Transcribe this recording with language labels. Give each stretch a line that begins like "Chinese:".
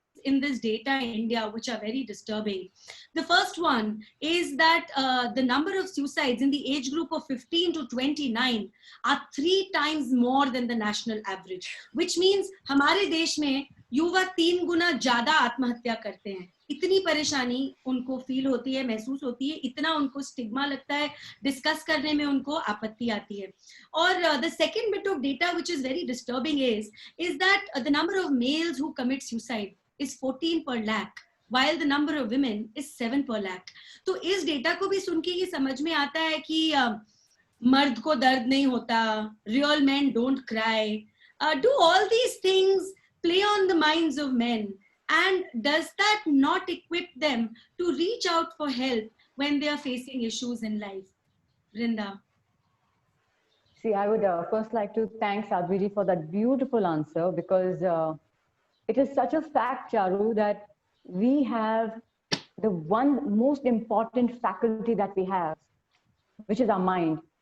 English: in this data in India, which are very disturbing. The first one is that the number of suicides in the age group of 15 to 29 are 3 times more than the national average, which means
Hindi: हमारे देश में युवा 3 गुना ज्यादा आत्महत्या करते हैं. इतनी परेशानी उनको फील होती है, महसूस होती है, इतना उनको स्टिग्मा लगता है, डिस्कस करने में उनको आपत्ति आती है. और
English: the second bit of data which is very disturbing is that the number of males who commit suicide is 14 per lakh, while the number of women is 7 per lakh.
Hindi: तो इस डेटा को भी सुन के ये समझ में आता है कि मर्द को दर्द नहीं होता,
English: real men don't cry. Do all these things play on the minds of men? And does that not equip them to reach out for help when they are facing issues in life? Vrinda. See, I would first like to thank Sadhviji for that beautiful answer, because it is such a fact, Charu, that we have the one most important faculty that we have, which is our mind.